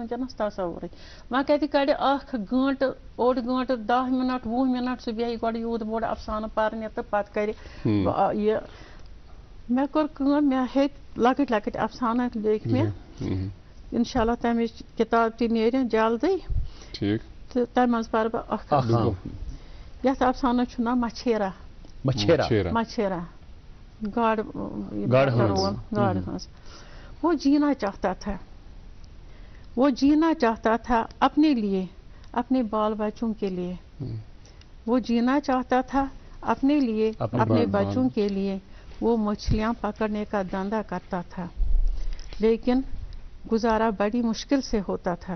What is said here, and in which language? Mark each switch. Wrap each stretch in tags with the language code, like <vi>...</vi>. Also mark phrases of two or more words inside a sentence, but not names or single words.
<ks>وٕنکٮ۪نس تصوُرٕے وۄنۍ کتہِ کڑِ اکھ گٲنٛٹہٕ 1 گٲنٛٹہٕ 10 مِنٹ 20 مِنٹ سُہ بیٚہہِ گۄڈٕ یوٗت بوٚڑ افسانہٕ پرنہِ تہٕ پتہٕ کرِ یہِ مےٚ کوٚر کٲم مےٚ ہیٚتۍ لۄکٕٹۍ لۄکٕٹۍ افسانہٕ لیکھۍ مےٚ انشاء اللہ تمِچ کِتاب تہِ نیرِ جلدی تہٕ تمہِ منٛز پرٕ بہٕ اکھ یتھ افسانس چھُ ناو مچھیرا گاڈ ہٕنٛز.</ks> <ur>وہ جینا چاہتا تھا اپنے لیے اپنے بال بچوں کے لیے وہ جینا چاہتا تھا اپنے لیے اپنے بچوں کے لیے وہ مچھلیاں پکڑنے کا دھندا کرتا تھا لیکن گزارا بڑی مشکل سے ہوتا تھا.</ur>